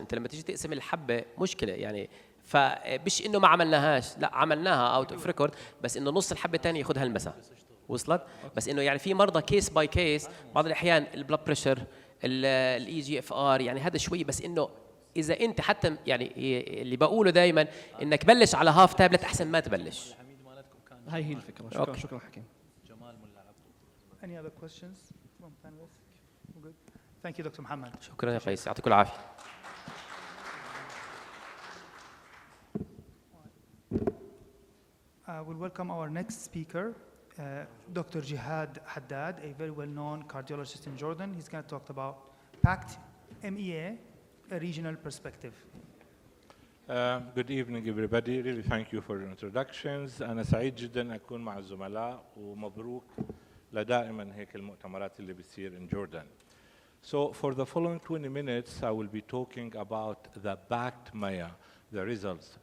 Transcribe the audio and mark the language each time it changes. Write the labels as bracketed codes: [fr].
[ar] أنت لما تيجي تقسم الحبة مشكلة يعني، فمش إنه ما عملناهاش، لا عملناها أوت أوف ريكورد، بس إنه نص الحبة الثانية ياخذها المساء. وصلت؟ بس إنه يعني في مرضى كيس باي كيس، بعض الأحيان البلاد بريشر، الاي جي اف ار، يعني هذا شوي، بس إنه إذا أنت حتى يعني اللي بقوله دائما إنك بلش على هاف تابلت أحسن ما تبلش. هاي هي الفكرة. شكرا شكرا حكيم. [en] Any other questions from panelists? We're good. Thank you, Dr. Mohammad. [ar] شكرا يا قيس، يعطيكم العافية. [en] We'll welcome our next speaker, Dr. Jihad Haddad, a very well-known cardiologist in Jordan. He's going to talk about Pact, MEA, a regional perspective. Good evening everybody. Really thank you for your introductions. [ar] أنا سعيد جدا أكون مع الزملاء ومبروك لدائما هيك المؤتمرات اللي بتصير [en] in Jordan. So for the following 20 minutes I will be talking about the Pact MEA, the results.